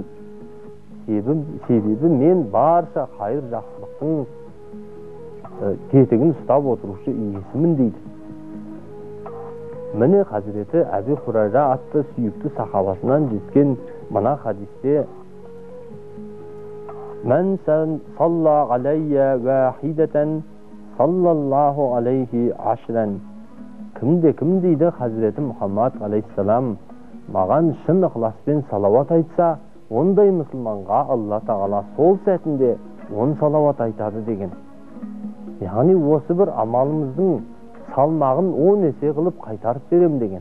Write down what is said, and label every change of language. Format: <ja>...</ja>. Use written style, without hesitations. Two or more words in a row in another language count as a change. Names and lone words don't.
<kk>Себебі мен барша қайыр жақсылықтың тетігін ұстап отырушы иесімін дейді. Міне Хазіреті Әбу Хурайра атты сүйікті сахабасынан жеткен мына хадисте:</kk> <ar>"من صلى علي واحدة صلى الله عليه عشرا."</ar> <kk>Кім дейді Хазіреті Мұхаммад алейхиссалам, маған шын ықыласпен салауат айтса, ондай мұсылманға Алла тағала сол сәтінде 10 салауат айтады деген. Яғни осы бір амалымыздың салмағын 10 есе қылып қайтарып берем деген.</kk>